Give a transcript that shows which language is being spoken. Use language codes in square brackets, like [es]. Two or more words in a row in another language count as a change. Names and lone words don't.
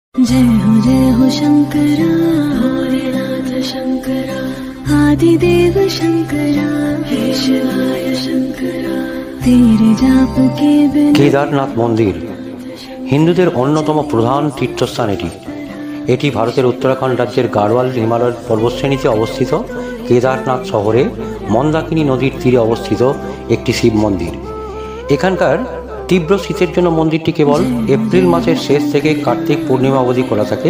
[hi] जय हो शंकरा भोलेनाथ शंकरा आदिदेव शंकरा हे शिवाय शंकरा तेरे जाप के बिना। [bn] কেদারনাথ মন্দির হিন্দুদের অন্যতম প্রধান তীর্থস্থান। এটি ভারতের উত্তরাখণ্ড রাজ্যের গাড়োয়াল হিমালয় পর্বতশ্রেণীতে অবস্থিত কেদারনাথ শহরে মন্দাকিনী নদীর তীরে অবস্থিত একটি শিব মন্দির। এখানকার তীব্র শীতের জন্য মন্দিরটি কেবল এপ্রিল মাসের শেষ থেকে কার্তিক পূর্ণিমা অবধি খোলা থাকে।